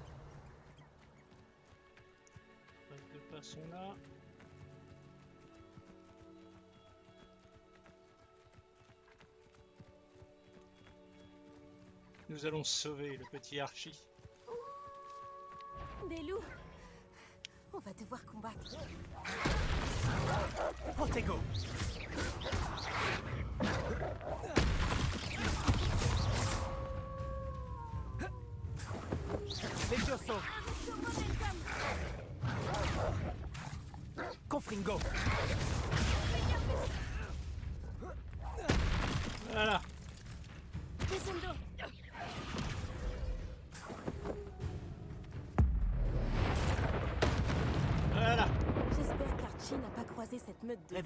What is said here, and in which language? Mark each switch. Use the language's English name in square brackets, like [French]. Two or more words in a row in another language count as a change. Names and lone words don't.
[French] Pas de façon là. Nous allons sauver le petit Archie. Des loups. On va devoir combattre. Protego. Levioso. Confringo. Voilà. Descendo. Voilà. J'espère qu'Archie n'a pas croisé cette meute de...